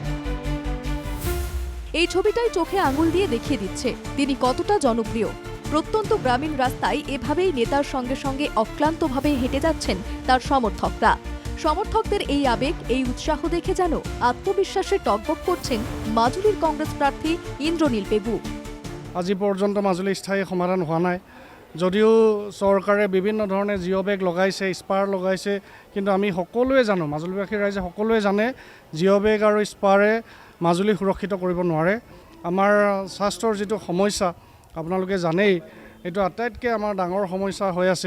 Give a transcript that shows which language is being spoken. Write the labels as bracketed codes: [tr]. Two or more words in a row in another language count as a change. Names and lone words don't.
[bn] এই ছবিটাই চোখে আঙুল দিয়ে দেখিয়ে দিচ্ছে তিনি কতটা জনপ্রিয়। প্রত্যন্ত গ্রামীণ রাস্তায় এভাবেই নেতার সঙ্গে সঙ্গে অক্লান্তভাবে হেঁটে যাচ্ছেন তার সমর্থকরা। সমর্থকদের এই আবেগ, এই উৎসাহ দেখে যেন আত্মবিশ্বাসে টগবগ করছেন মাজুলির কংগ্রেস প্রার্থী ইন্দ্রনীল পেগু। [as] আজি পর্যন্ত মাজুলী স্থায়ী সমাধান হোৱা নাই, যদিও চৰকাৰে বিভিন্ন ধৰণে [en] geo bag [as] লগাইছে, স্পাৰ লগাইছে, কিন্তু আমি সকলোৱে জানো, মাজুলীবাসী ৰাইজে সকলোৱে জানে [en] geo bag [as] আৰু স্পাৰে মাজুলী সুৰক্ষিত কৰিব নোৱাৰে। আমাৰ স্বাস্থ্যৰ যিটো সমস্যা আপোনালোকে জানেই, এইটো আটাইতকৈ আমাৰ ডাঙৰ সমস্যা হৈ আছে।